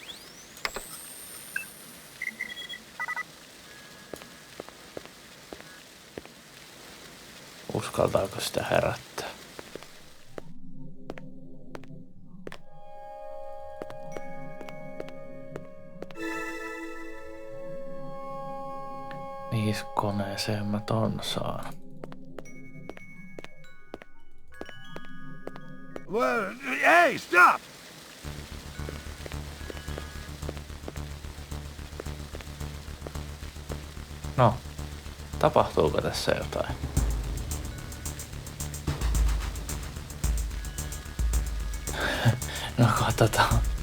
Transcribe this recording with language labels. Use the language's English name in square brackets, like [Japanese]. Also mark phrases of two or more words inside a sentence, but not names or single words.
[Finnish] Uskaltaako sitä herättää? Mihin koneeseen mä ton saan? [English] Well, hey, stop! [Finnish] No, tapahtuuko tässä jotain? No katsotaan.